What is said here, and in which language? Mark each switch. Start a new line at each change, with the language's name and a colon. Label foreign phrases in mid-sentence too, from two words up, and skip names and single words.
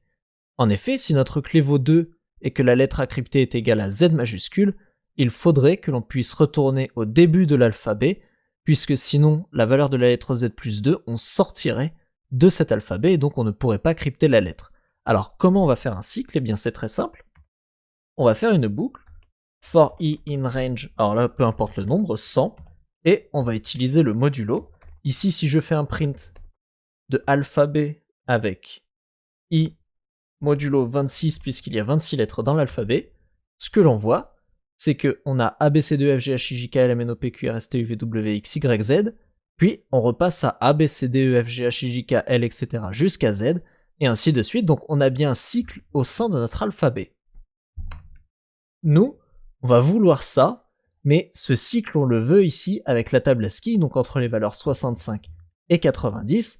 French: En effet, si notre clé vaut 2 et que la lettre à crypter est égale à Z majuscule, il faudrait que l'on puisse retourner au début de l'alphabet, puisque sinon la valeur de la lettre Z plus 2, on sortirait de cet alphabet, et donc on ne pourrait pas crypter la lettre. Alors comment on va faire un cycle? Eh bien c'est très simple. On va faire une boucle,
English: for i in range,
French: alors là peu importe le nombre, 100, et on va utiliser le modulo. Ici si je fais un print de alphabet avec i modulo 26, puisqu'il y a 26 lettres dans l'alphabet, ce que l'on voit, c'est qu'on a A, B, C, D, E, F, G, H, I, J, K, L, M, N, O, P, Q, R, S, T, U, V, W, X, Y, Z, puis on repasse à A, B, C, D, E, F, G, H, I, J, K, L, etc. jusqu'à Z, et ainsi de suite, donc on a bien un cycle au sein de notre alphabet. Nous, on va vouloir ça, mais ce cycle on le veut ici avec la table ASCII, donc entre les valeurs 65 et 90.